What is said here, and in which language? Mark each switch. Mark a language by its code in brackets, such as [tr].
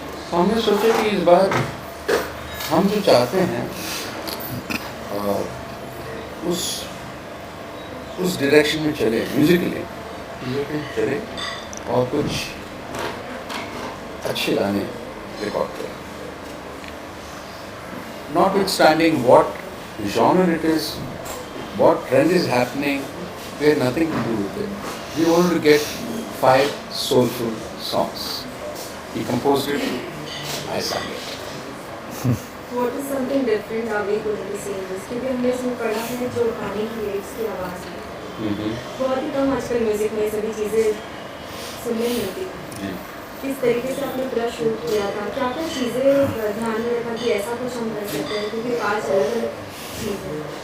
[hi] तो हमने सोचा कि इस बार हम जो चाहते हैं उस डायरेक्शन में चले, म्यूज़िकली चले और कुछ अच्छे गाने रिकॉर्ड करें. [en] Notwithstanding what genre it is, what trend is happening, we have nothing to do with it. We wanted to get 5 soulful songs. He composed it, I sang it. What is something different are we going to see in this? [hi] क्योंकि हमने इसमें पढ़ा है जो गाने की lyrics की आवाज़ है बहुत ही कम आजकल म्यूजिक में सभी चीज़ें सुनने मिलती हैं। किस तरीके से आपने पूरा शूट किया था, क्या क्या चीज़ें ध्यान में रखा कि ऐसा कुछ हम कर सकते हैं, क्योंकि 5 अलग अलग चीज़ें।